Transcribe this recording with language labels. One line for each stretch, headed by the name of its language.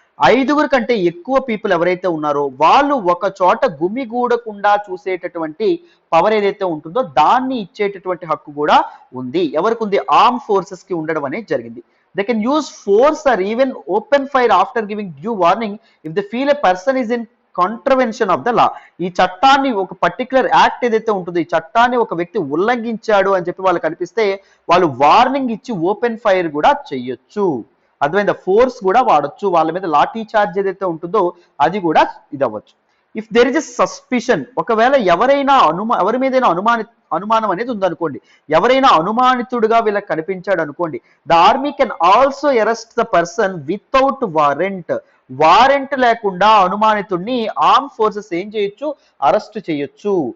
Telugu: 5 కంటే ఎక్కువ పీపుల్ ఎవరైతే ఉన్నారో వాళ్ళు ఒక చోట గుమిగూడకుండా చూసేటటువంటి పవర్ ఏదైతే ఉంటుందో దాన్ని ఇచ్చేటటువంటి హక్కు కూడా ఉంది. ఎవరికి ఉంది? ఆర్మ్ ఫోర్సెస్ కి ఉండడం అనేది జరిగింది.
English: They can use force or even open fire after giving due warning if they feel a person is in contravention of the law.
Telugu: ఈ చట్టాన్ని ఒక పర్టికులర్ యాక్ట్ ఏదైతే ఉంటుందో ఈ చట్టాన్ని ఒక వ్యక్తి ఉల్లంఘించాడు అని చెప్పి వాళ్ళకి కనిపిస్తే వాళ్ళు వార్నింగ్ ఇచ్చి ఓపెన్ ఫైర్ కూడా చేయొచ్చు. అర్థమైందా? ఫోర్స్ కూడా వాడొచ్చు. వాళ్ళ మీద లాఠీ చార్జ్ ఏదైతే ఉంటుందో అది కూడా ఇది అవ్వచ్చు.
English: if there is a suspicion,
Telugu: ఒకవేళ ఎవరి మీదైనా అనుమానం అనేది ఉందనుకోండి, ఎవరైనా అనుమానితుడుగా వీళ్ళకి కనిపించాడు అనుకోండి,
English: the army can also arrest the person without warrant
Telugu: లేకుండా అనుమానితుడిని ఆర్మ్ ఫోర్సెస్ ఏం చేయొచ్చు? అరెస్ట్ చేయొచ్చు.